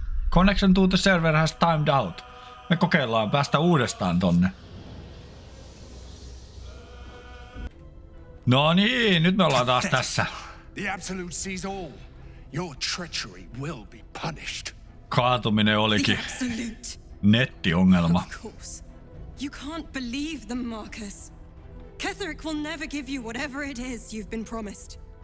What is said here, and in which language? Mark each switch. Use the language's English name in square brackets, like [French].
[English] Connection to the server has timed out. [Finnish] Me kokeillaan päästä uudestaan tonne. No niin, nyt me ollaan taas tässä. [English] The Absolute sees all. Your treachery will be punished. [Finnish] Kaatuminen olikin nettiongelma. [English] Of course. You can't believe them, Marcus. Ketherick will never give you whatever it is you've been promised.